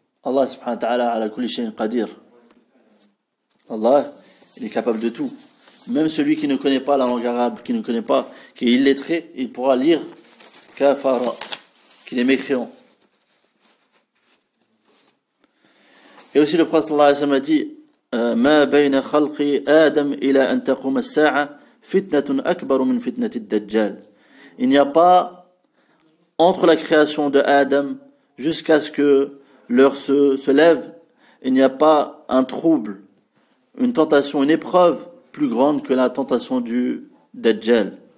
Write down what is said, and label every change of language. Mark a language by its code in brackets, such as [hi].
[fr] Allah subhanahu wa ta'ala ala kulli shay'in qadir. Allah, il est capable de tout. Même celui qui ne connaît pas la langue arabe, qui est illettré, il pourra lire kafara, qu'il est mécréant. Et aussi le prophète sallallahu alayhi wa sallam a dit: [ar] ما بين خلق آدم إلى أن تقوم الساعة فتنة أكبر من فتنة الدجال. [fr] Il n'y a pas entre la création de Adam jusqu'à ce que l'heure se lève, il n'y a pas un trouble, une tentation, une épreuve plus grande que la tentation du Dajjal.